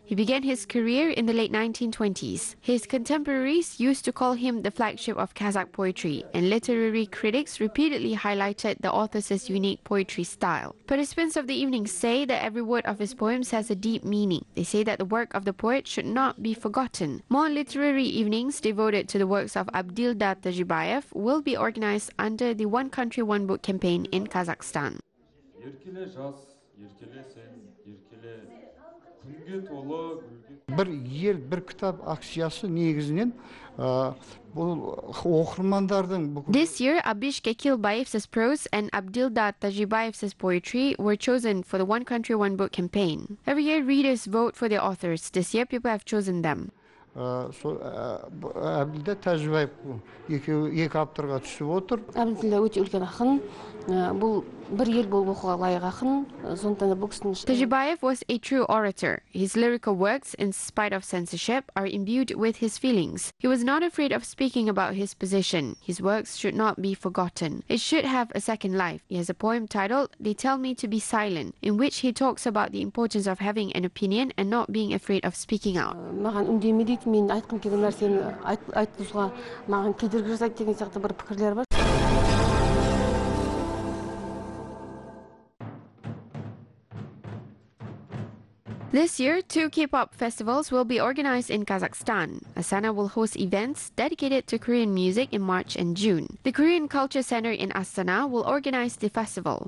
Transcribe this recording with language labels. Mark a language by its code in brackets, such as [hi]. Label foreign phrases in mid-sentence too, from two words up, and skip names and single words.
[en] He began his career in the late 1920s. His contemporaries used to call him the flagship of Kazakh poetry, and literary critics repeatedly highlighted the author's unique poetry style. Participants of the evening say that every word of his poems has a deep meaning. They say that the work of the poet should not be forgotten. More literary evenings devoted to the works of Abdilda Tajibayev will be organized under the One Country, One Book campaign in Kazakhstan. [kk] Bir ел, bir kitap aksiyası негізінен бұл оқырмандардың [en] This year, Abish Kekilbayev's prose and Abdilda Tajibayev's poetry were chosen for the One Country, One Book campaign. Every year, readers vote for their authors. This year, people have chosen them. [kk] Абдилда Тажибаев екі авторға түсіп отыр. Абдилда өте үлкен ақын. Бұл бір ел болып оқуға лайық ақын. Сондықтан да бұл кісінің [en] Tajibayev was a true orator. His lyrical works, in spite of censorship, are imbued with his feelings. He was not afraid of speaking about his position. His works should not be forgotten. It should have a second life. He has a poem titled They Tell Me to Be Silent, in which he talks about the importance of having an opinion and not being afraid of speaking out. [kk] Маған үндеме дейді, мен айтқым келген нәрсені айтқызуға маған кедергі жасайды деген сияқты бір пікірлер бар. [en] This year, 2 K-pop festivals will be organized in Kazakhstan. Astana will host events dedicated to Korean music in March and June. The Korean Culture Center in Astana will organize the festival.